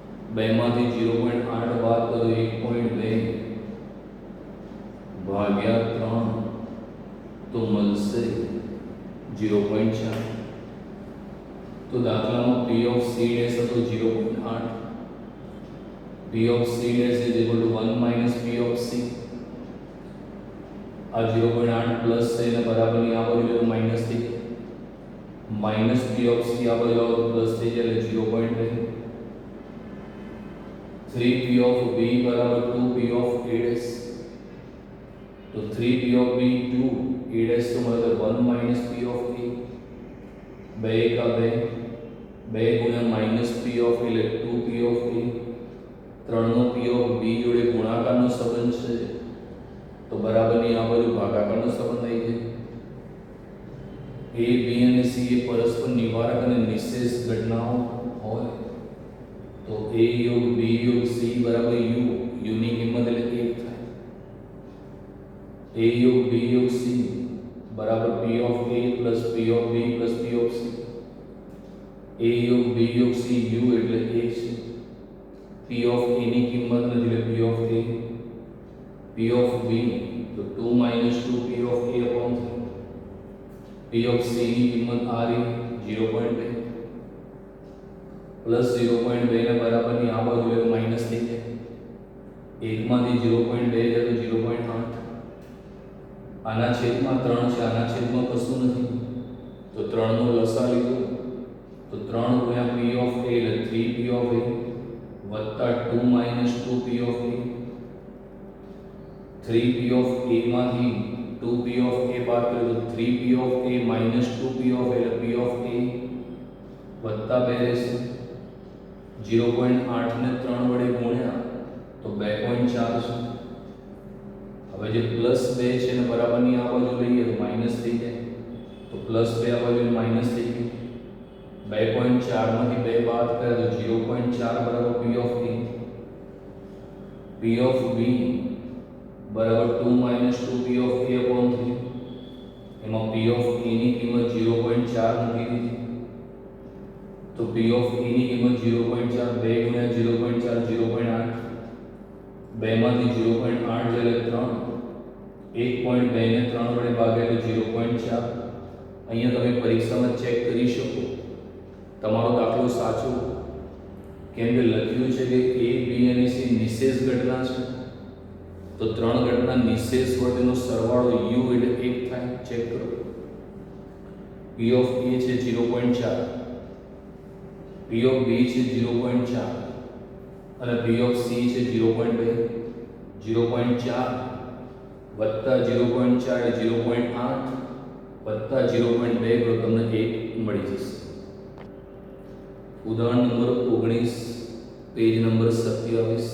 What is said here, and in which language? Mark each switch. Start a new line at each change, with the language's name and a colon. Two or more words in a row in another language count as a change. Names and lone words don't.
Gujarati: બેમાંથી 0.8 બાદ કરો 1.2 ભાગ્યા 3 તો મળશે 0.4. તો દાખલામાં
English: p of c dash
Gujarati: હતો 0.8.
English: p of c dash is equal to 1 minus p of c.
Gujarati: આ 0.8 પ્લસ છે એને બરાબરની આ બાજુ લેવું માઈનસ થઈ જાય. માઈનસ
English: p of c
Gujarati: આ બાજુ આવો તો પ્લસ થઈ જાય એટલે 0.2.
English: 3p of b
Gujarati: બરાબર
English: 2p of a dash. તો 3p of b 2 a dash
Gujarati: તો મળે
English: 1 minus p of a.
Gujarati: 2 का 2 2 गुण્યા માઈનસ
English: p of a
Gujarati: એટલે
English: 2p of a.
Gujarati: 3 નો
English: p of b
Gujarati: જોડે ગુણાકારનો સંબંધ છે તો બરાબરની આ બાજુ ભાગાકારનો સંબંધ આવી જાય. a b અને c એ પરસ્પર નિવારક અને નિશેષ ઘટનાઓ હોય તો a યોગ b યોગ c બરાબર u. u ની કિંમત એટલે 1 થાય. a યોગ b યોગ c બરાબર
English: p of a plus p of b plus p of c.
Gujarati: a યોગ b યોગ c u એટલે 1 છે.
English: p of a
Gujarati: ની કિંમત નથી એટલે
English: p of a. p of b તો 2 minus 2 p of a upon 3. p of c
Gujarati: ની કિંમત આ રહી 0.2 પ્લસ 0.2 ને બરાબરની આ બાજુ એટલે માઈનસ થઈ જાય. 1 માંથી 0.2 જાય તો 0.8. આના છેદમાં 3 છે, આના છેદમાં કશું નથી તો 3 નો લસા લીધો તો 3 ગુણ્યા
English: p of a
Gujarati: એટલે
English: 3p of a
Gujarati: વત્તા
English: 2 minus 2p of a. 3p of a
Gujarati: માંથી
English: 2p of a
Gujarati: બાદ કરીએ તો
English: 3p of a minus 2p of a
Gujarati: એટલે
English: p of a
Gujarati: વત્તા 2 રહેશે. 0.8 ને 3 વડે ગુણ્યા તો 2.4 છે. હવે જે પ્લસ 2 છે ને બરાબરની આ બાજુ લઈએ તો માઈનસ થઈ જાય તો પ્લસ 2 આ બાજુ માઈનસ થઈ ગયું. 2.4 માંથી 2 બાદ કરે તો 0.4 બરાબર
English: p of a. p of b બરાબર 2 minus 2p of a upon 3.
Gujarati: એમાં
English: p of a
Gujarati: ની કિંમત 0.4 મૂકી દીધી તો
English: p of a
Gujarati: ની કિંમત 0.4 2 ગુણ્યા 0.4 0.8. 2 માંથી 0.8 એટલે 3. 1.2 ને 3 વડે ભાગ્યા એટલે 0.4. અહીંયા તમે પરીક્ષામાં ચેક કરી શકો તમારો દાખલો સાચો કેમ કે લખ્યું છે કે a b અને c નિશેષ ઘટના છે તો 3 ઘટના નિશેષ હોય તેનો સરવાળો u એટલે 1 થાય. ચેક કરો.
English: p of a
Gujarati: છે 0.4,
English: p of b
Gujarati: છે 0.4 અને
English: p of c
Gujarati: છે 0.2. 0.4 વત્તા 0.4 એટલે 0.8 વત્તા 0.2 કરો તમને 1 મળી જશે. ઉદાહરણ નંબર 19 પેજ નંબર 27.